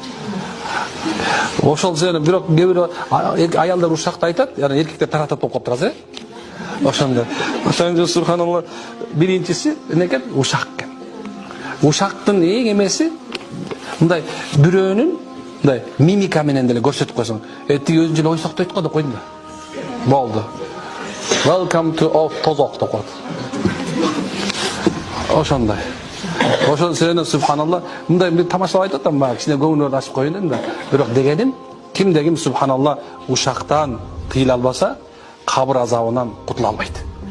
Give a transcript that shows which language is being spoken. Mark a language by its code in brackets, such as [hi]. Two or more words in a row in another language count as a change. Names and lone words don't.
[ky] Ошол себептен бирок кээ бир аялдар ушакты айтат, яны эркектер таратат болуп калыптыр азыр. Ошондо. Ошондо субханалла биринчиси эмне экен? Ушак экен. Ушактын эң эмеси мындай бирөөнүн мындай мимика менен деле көрсөтүп койсоң. Тиги өзүнчө эле ойсоктойт го деп койдум да. Болду. [en] Welcome to [ky] off tozok деп коет. Ошондой. Ошол себептен субханалла мындай бир тамашалап айтып атам, баа кичине көңүлөрүн ачып коеюн дедим да. Бирок дегеним, кимде ким субханалла ушактан тыйыла албаса, кабыр азабынан кутула албайт.